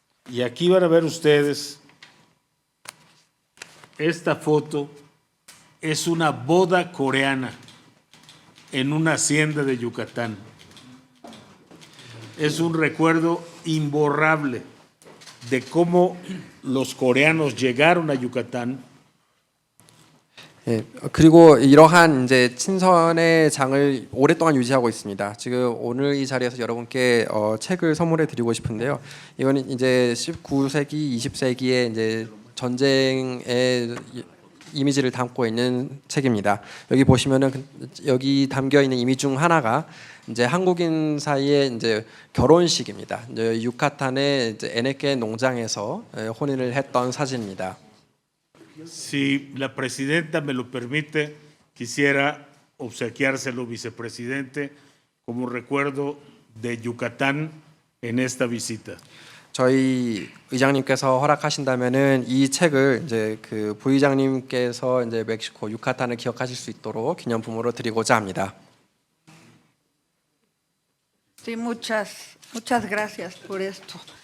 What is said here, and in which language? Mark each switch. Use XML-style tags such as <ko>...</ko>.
<es>Y aquí van a ver ustedes, esta foto es una boda coreana en una hacienda de Yucatán. Es un recuerdo imborrable de cómo los coreanos llegaron a Yucatán.</es> <ko>예, 그리고 이러한 이제 친선의 장을 오랫동안 유지하고 있습니다. 지금 오늘 이 자리에서 여러분께 책을 선물해 드리고 싶은데요. 이거는 이제 19세기, 20세기의 이제 전쟁의 이미지를 담고 있는 책입니다. 여기 보시면은 여기 담겨 있는 이미지 중 하나가 이제 한국인 사이의 이제 결혼식입니다. 이제 유카탄의 이제 에네케 농장에서 혼인을 했던 사진입니다.</ko> <es>Si la presidenta me lo permite, quisiera obsequiárselo, vicepresidente, como recuerdo de Yucatán en esta visita.</es> <ko>저희 의장님께서 허락하신다면은 이 책을 이제 그 부의장님께서 이제 멕시코 유카탄을 기억하실 수 있도록 기념품으로 드리고자 합니다.</ko> <es>Sí, muchas gracias por esto.</es>